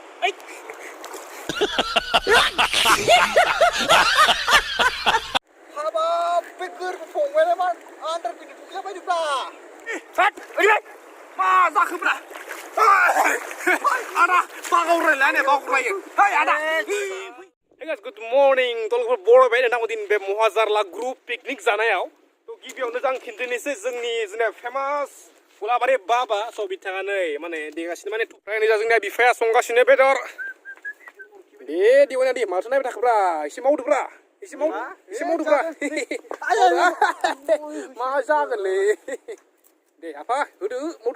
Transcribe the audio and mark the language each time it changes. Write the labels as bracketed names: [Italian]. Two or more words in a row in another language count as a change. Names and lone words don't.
[Bodo] हाबाब बे गोरबो फंबायलाय मा आन्दार बिदि बुख्लाबायदोब्रा मा जाखोब्रा आदा बागावरायलाय बागावरायो hey आदा [English] Hey guys, good morning. [Bodo] तोलफोर बर' बाय नोंथांमोन दिन बे महाजारला [English] group picnic [Bodo] जानायाव तो गिबियावनो जों खिन्थानोसै जोंनि जोंना फेमास फुलाबारि बाबा स' बिथाङा नै माने देगासिनो माने ओमफ्राय जा जोंना बिफाया संगासिनो बेदर दे दिवाना दे माथो नायबाय थाखोब्रा एसे मावदोब्रा एसे मावदोब्रा मा जागोनलै दे आफा होदो मावदो